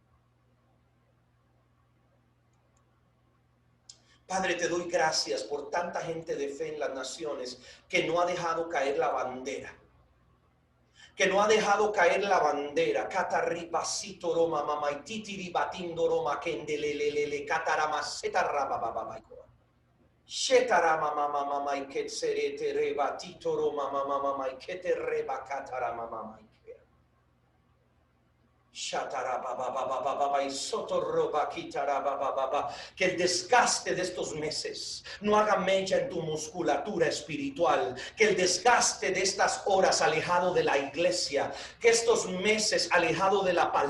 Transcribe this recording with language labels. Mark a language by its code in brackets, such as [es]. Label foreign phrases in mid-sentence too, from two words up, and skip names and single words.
[es] Padre, te doy gracias por tanta gente de fe en las naciones que no ha dejado caer la bandera, que no ha dejado caer la bandera. Catarripacito roma mamá titiri batindo roma kendelelele cataramaseta rabababaiko. Shetarama mama mama iketserete rebatito roma mama mama ikete reba catarama mama. Que el desgaste de estos meses no haga mella en tu musculatura espiritual, que el desgaste de estas horas alejado de la iglesia, que estos meses alejado de la